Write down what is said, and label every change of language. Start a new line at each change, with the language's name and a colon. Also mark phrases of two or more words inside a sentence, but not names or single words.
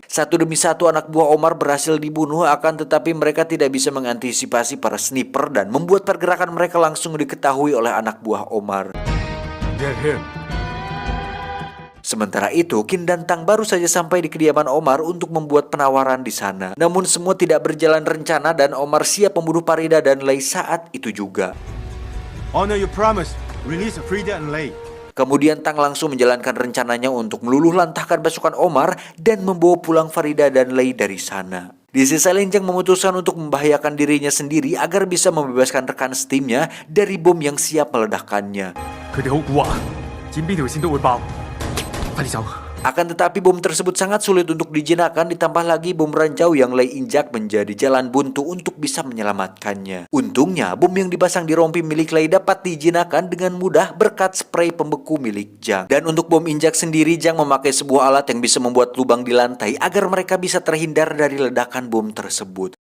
Indonesian: Satu demi satu anak buah Omar berhasil dibunuh, akan tetapi mereka tidak bisa mengantisipasi para sniper dan membuat pergerakan mereka langsung diketahui oleh anak buah Omar. Sementara itu, Qin dan Tang baru saja sampai di kediaman Omar untuk membuat penawaran di sana. Namun semua tidak berjalan rencana dan Omar siap membunuh Farida dan Lei saat itu juga.
English: Honor your promise. Release Frida and Lei.
Indonesian: Kemudian Tang langsung menjalankan rencananya untuk meluluh lantahkan pasukan Omar dan membawa pulang Farida dan Lei dari sana. Di sisi lain, Zhang memutuskan untuk membahayakan dirinya sendiri agar bisa membebaskan rekan setimnya dari bom yang siap meledakkannya.
Cantonese: 佢哋好蠱惑啊，剪邊條線都會爆，快啲走！
Indonesian: Akan tetapi bom tersebut sangat sulit untuk dijinakkan, ditambah lagi bom ranjau yang Lei injak menjadi jalan buntu untuk bisa menyelamatkannya. Untungnya bom yang dipasang di rompi milik Lei dapat dijinakkan dengan mudah berkat spray pembeku milik Zhang. Dan untuk bom injak sendiri, Zhang memakai sebuah alat yang bisa membuat lubang di lantai agar mereka bisa terhindar dari ledakan bom tersebut.